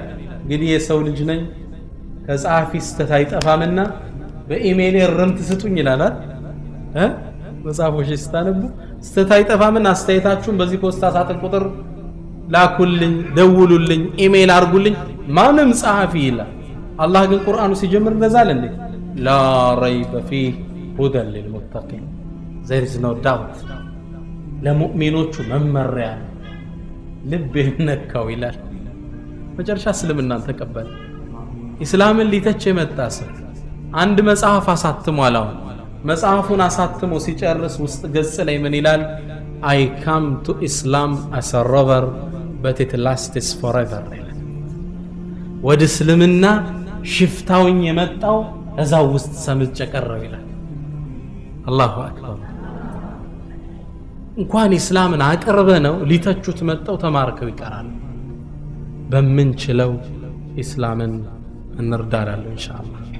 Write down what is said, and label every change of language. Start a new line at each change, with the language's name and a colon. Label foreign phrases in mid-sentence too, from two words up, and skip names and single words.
Amharic: እንግዲህ የሰው ልጅ ነኝ ከጸሐፊ ስተት አይጠፋምና በኢሜይል ርምት ስጡኝ ይላል አይደል? መጽሐፎች ስታነቡ ስተት አይጠፋምና አስተያየታችሁን በዚህ ፖስታ ሳጥን ቁጥር ላኩልኝ፣ ደውሉልኝ፣ ኢሜይል አርጉልኝ ማንም ጸሐፊ ይላል። አላህ ግን ቁርአኑ ሲጀምር እንደዛል እንዴ?
Arabic: لا ريب فيه هدى للمتقين
English: there is no doubt
Amharic: ለሙእሚኖቹ መመሪያ ልብ ነካው ይላል። መጨረሻ እስልምናን ተቀበለ። ኢስላምን ሊተች የመጣ ሰው አንድ መጽሐፍ አሳትሟል። አሁን መጽሐፉን አሳትሞ ሲጨርስ ውስጥ ገጽ ላይ ምን ይላል?
English: I come to Islam as a robber but it lasts forever
Amharic: ይላል። ወደ እስልምና ሽፍታውኝ የመጣው እዛው ውስጥ ሰምጬ ቀረው ይላል።
Arabic: الله أكبر።
Amharic: እንኳን ኢስላምን አቀረበ ነው ሊተቹት መጣው ተማርከው ይቀራሉ። በምንችለው ኢስላምን እንርዳዳለን ኢንሻአላህ።